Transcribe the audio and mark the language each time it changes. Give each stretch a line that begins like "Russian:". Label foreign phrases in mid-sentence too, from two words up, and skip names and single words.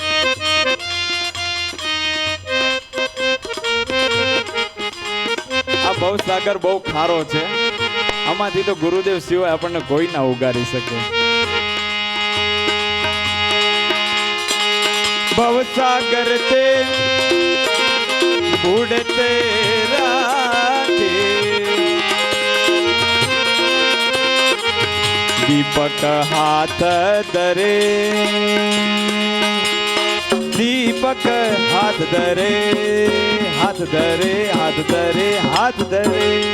Gujarati: આ ભવસાગર બહુ ખારો છે આમાંથી તો ગુરુદેવ સિવાય આપણને કોઈ ના ઉગારી શકે
Hindi: भवसागर ते बूड़ते राखे दीपक हाथ धरे दीपक हाथ धरे हाथ धरे हाथ धरे हाथ धरे